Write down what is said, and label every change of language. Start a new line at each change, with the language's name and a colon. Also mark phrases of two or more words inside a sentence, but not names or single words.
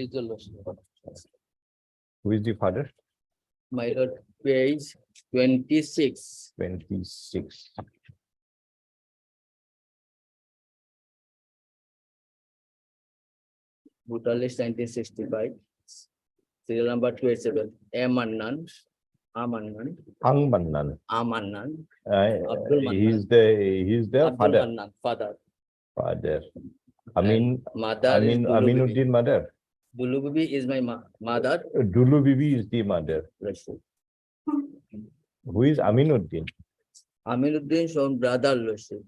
English: Who is the father? My lord, page 26. 26. Voter list 1965. Serial number 287. Amannan. Amannan. Hangmannan. Amannan. He Mannan. is the Abdul father. Mannan, father. Father. Amin, Mother is Dulu Bibi. Aminuddin mother. Dulu Bibi is my mother. Dulu Bibi is the mother. Who is Aminuddin? Aminuddin shown brother Lordship,